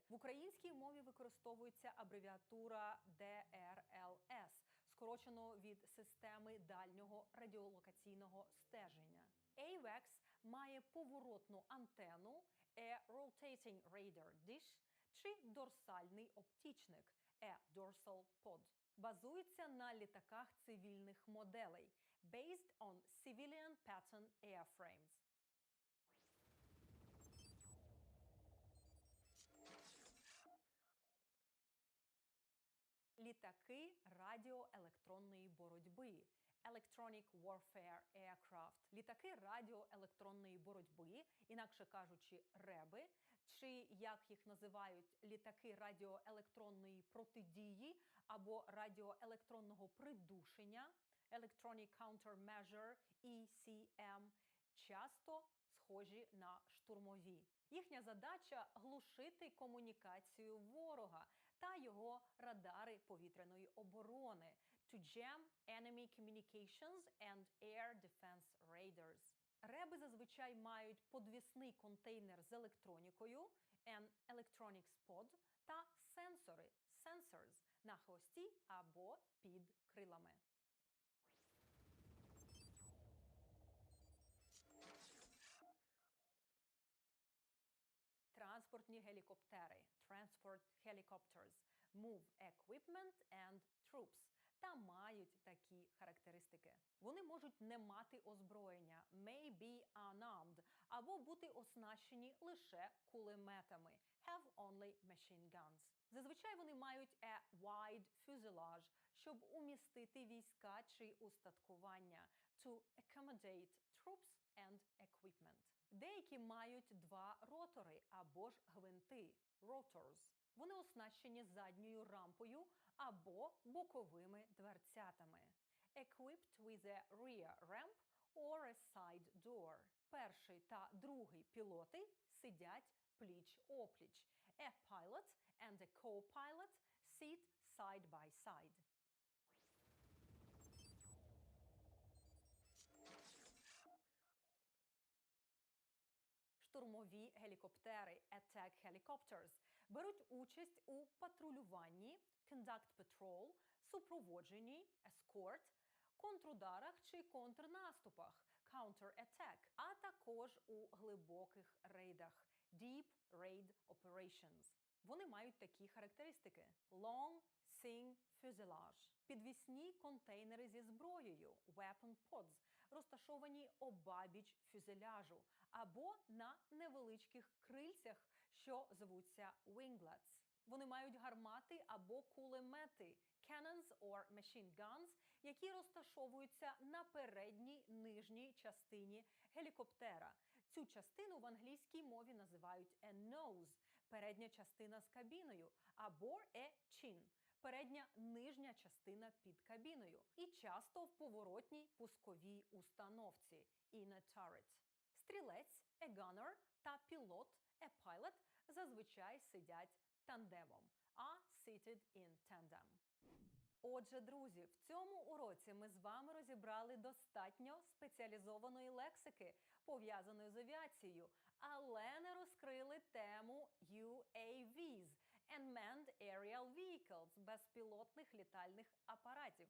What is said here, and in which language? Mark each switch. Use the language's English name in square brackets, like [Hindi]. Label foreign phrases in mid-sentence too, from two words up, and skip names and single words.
[Ukrainian] В українській мові використовується абревіатура DRLS, скорочено від системи дальнього радіолокаційного стеження. AWACS має поворотну антенну [English] a rotating radar dish [Ukrainian] чи дорсальний оптічник [English] a dorsal pod. [Ukrainian] Базується на літаках цивільних моделей [English] based on civilian pattern airframes. [Ukrainian] Літаки радіоелектронної боротьби [English] Electronic Warfare Aircraft. [Ukrainian] Літаки радіоелектронної боротьби, інакше кажучи, РЕБи, чи, як їх називають, літаки радіоелектронної протидії або радіоелектронного придушення Electronic [English] Countermeasure ECM, [Ukrainian] часто схожі на штурмові Їхня задача – глушити комунікацію ворога та його радари повітряної оборони – [English] to jam enemy communications and air defense radars. [Ukrainian] Реби зазвичай мають подвісний контейнер з електронікою – [English] an electronic pod [Ukrainian] та сенсори – sensors на хвості або під крилами. Транспортні гелікоптери – [English] transport helicopters, move equipment and troops [Ukrainian] та мають такі характеристики. Вони можуть не мати озброєння – [English] may be unarmed, [Ukrainian] або бути оснащені лише кулеметами – [English] have only machine guns. [Ukrainian] Зазвичай вони мають [English] a wide fuselage, [Ukrainian] щоб умістити війська чи устаткування – [English] to accommodate troops and equipment. [Ukrainian] Деякі мають два ротори або ж гвинти – rotors. Вони оснащені задньою рампою або боковими дверцятами. [English] Equipped with a rear ramp or a side door. [Ukrainian] Перший та другий пілоти сидять пліч-опліч. [English] A pilot and a co-pilot sit side by side. [Ukrainian] Штурмові гелікоптери – [English] attack helicopters – [Ukrainian] беруть участь у патрулюванні – [English] conduct patrol, супроводженні – escort, [Ukrainian] контрударах чи контрнаступах – counter-attack, а також у глибоких рейдах – [English] deep raid operations. [Ukrainian] Вони мають такі характеристики – [English] long, thin fuselage, [Ukrainian] підвісні контейнери зі зброєю – [English] weapon pods, [Ukrainian] розташовані обабіч фюзеляжу, або на невеличких крильцях, що звуться winglets. Вони мають гармати або кулемети – [English] cannons or machine guns, [Ukrainian] які розташовуються на передній нижній частині гелікоптера. Цю частину в англійській мові називають [English] a nose – [Ukrainian] передня частина з кабіною, або [English] a chin [Ukrainian] – передня нижня частина під кабіною. І часто в поворотній пусковій установці – [English] in a turret. [Ukrainian] Стрілець – [English] a gunner [Ukrainian] та пілот – [English] a pilot [Ukrainian] зазвичай сидять тандемом – [English] are seated in tandem. [Ukrainian] Отже, друзі, в цьому уроці ми з вами розібрали достатньо спеціалізованої лексики, пов'язаної з авіацією, але не розкрили тему [English] UAVs – Unmanned Aerial Vehicles – [Ukrainian] безпілотних літальних апаратів.